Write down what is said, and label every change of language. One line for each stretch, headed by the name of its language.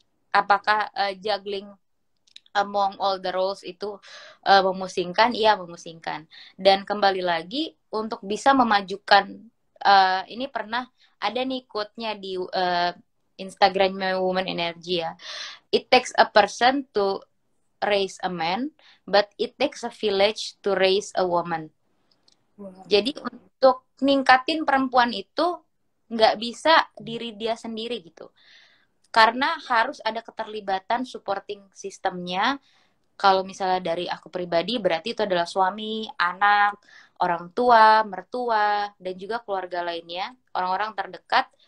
Indonesian: Apakah
English: juggling among all the roles
Indonesian: itu memusingkan? Iya, memusingkan. Dan kembali lagi untuk bisa memajukan ini pernah ada nih quote-nya di Instagramnya Woman Energy ya.
English: It takes a person to raise a man, but it takes a village to raise a woman. Wow.
Indonesian: Jadi untuk ningkatin perempuan itu nggak bisa diri dia sendiri gitu. Karena harus ada keterlibatan supporting sistemnya. Kalau misalnya dari aku pribadi berarti itu adalah suami, anak, orang tua, mertua, dan juga keluarga lainnya, orang-orang terdekat.